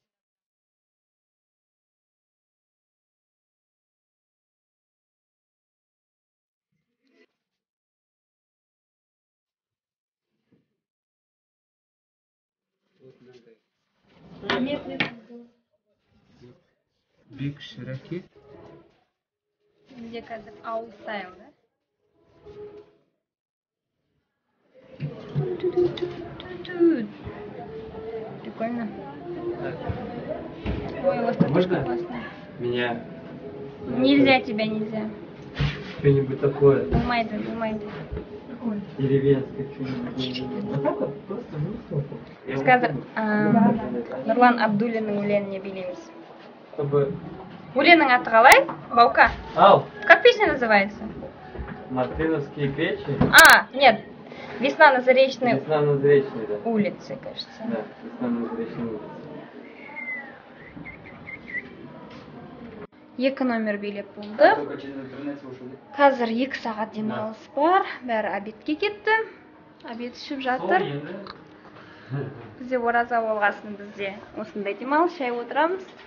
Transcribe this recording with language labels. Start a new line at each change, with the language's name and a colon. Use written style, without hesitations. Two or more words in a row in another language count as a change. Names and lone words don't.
Russian: Нет. Биг широки.
Kazakh: Где қазір ауыл стайл, да?
Russian: Прикольно. Ой, у вас тут Можно? классно. Меня Нельзя, тебя нельзя. что-нибудь такое
Kazakh: Думайды.
Russian: деревенское, что-нибудь. Просто высоко.
Kazakh: Біз қазір Нұрлан Абдуллиннің өлеңіне билейміз.
Russian: Чтобы...
Kazakh: Өлеңнің аты қалай? Баука. Ау!
Russian: Как песня называется? Мартыновские печи. Нет. Весна на Заречной Весна на Заречной, да. улице, кажется. Да, Весна на Заречной улице.
Kazakh: Екі номер билеп болдық. Қазір 2 сағат демалыс бар. Бәрі обедке кетті. Обед ішіп жатыр. Бізде ораза болғасын бізде осындай демалыс, шай отырамыз.